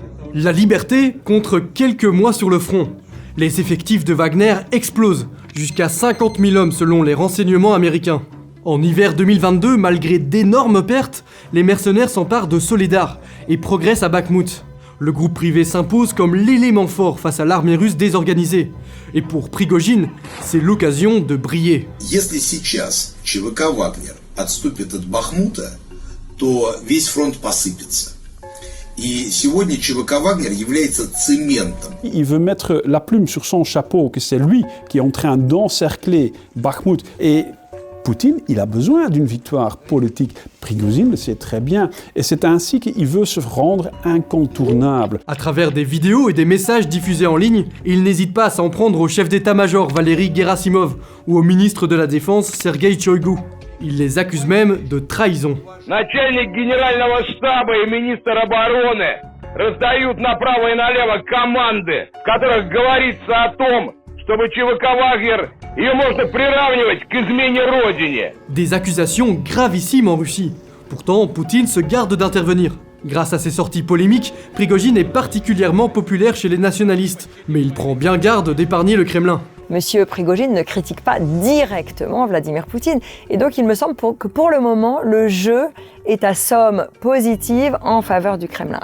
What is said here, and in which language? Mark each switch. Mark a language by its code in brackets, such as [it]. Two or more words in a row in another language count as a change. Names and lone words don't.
[fr] La liberté contre quelques mois sur le front. Les effectifs de Wagner explosent, jusqu'à 50 000 hommes selon les renseignements américains. En hiver 2022, malgré d'énormes pertes, les mercenaires s'emparent de Soledar et progressent à Bakhmout. Le groupe privé s'impose comme l'élément fort face à l'armée russe désorganisée. Et pour Prigojine, c'est l'occasion de briller. [ru] Если сейчас ЧВК Вагнер отступит от Бахмута, то весь фронт посыпется. И сегодня ЧВК Вагнер является цементом. [fr] Il veut mettre la plume sur son chapeau, que c'est lui qui est en train d'encercler Bakhmout. Et Poutine, il a besoin d'une victoire politique. Prigojine le sait très bien. Et c'est ainsi qu'il veut se rendre incontournable. À travers des vidéos et des messages diffusés en ligne, il n'hésite pas à s'en prendre au chef d'état-major Valery Gerasimov ou au ministre de la Défense Sergei Shoigu. Il les accuse même de trahison. [ru] Начальник генерального штаба и министр обороны раздают направо и налево команды, в которых говорится о том, чтобы ЧВК Вагнер ее можно приравнивать к измене родине. [fr] Des accusations gravissimes en Russie. Pourtant, Poutine se garde d'intervenir. Grâce à ses sorties polémiques, Prigojine est particulièrement populaire chez les nationalistes. Mais il prend bien garde d'épargner le Kremlin. Monsieur Prigojine ne critique pas directement Vladimir Poutine. Et donc il me semble que pour le moment, le jeu est à somme positive en faveur du Kremlin.